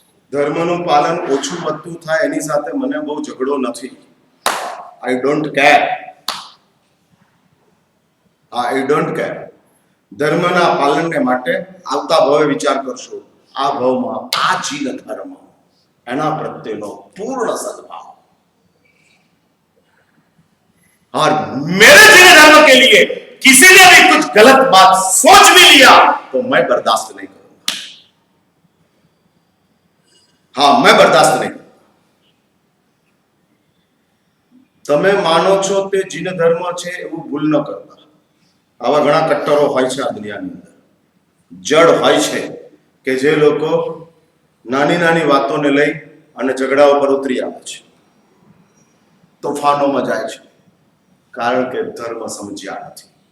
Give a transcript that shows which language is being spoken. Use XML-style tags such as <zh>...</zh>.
<gu>ધર્મનું પાલન ઓછું વધતું થાય એની સાથે મને બહુ ઝઘડો નથી.</gu> <en>I don't care. I don't care.</en> <gu>ધર્મના પાલનને માટે આવતા ભવે વિચાર કરશો. આ ભવમાં આ જીન ધર્મ, એના પ્રત્યેનો પૂર્ણ સદભાવ.</gu> <hi>और मेरे जीन धर्म के लिए किसी ने भी कुछ गलत बात सोच भी लिया तो मैं बर्दाश्त नहीं करूंगा. हाँ, मैं बर्दाश्त नहीं करूंगा.</hi> <gu>તમે માનો છો તે જીન ધર્મ છે એવું ભૂલ ન કરતા. આવા ઘણા કટ્ટરો હોય છે આ દુનિયાની અંદર. જડ હોય છે કે જે લોકો નાની નાની વાતોને લઈ અને ઝઘડાઓ પર ઉતરી આવે છે, તોફાનોમાં જાય છે, કારણ કે ધર્મ સમજ્યા નથી.</gu>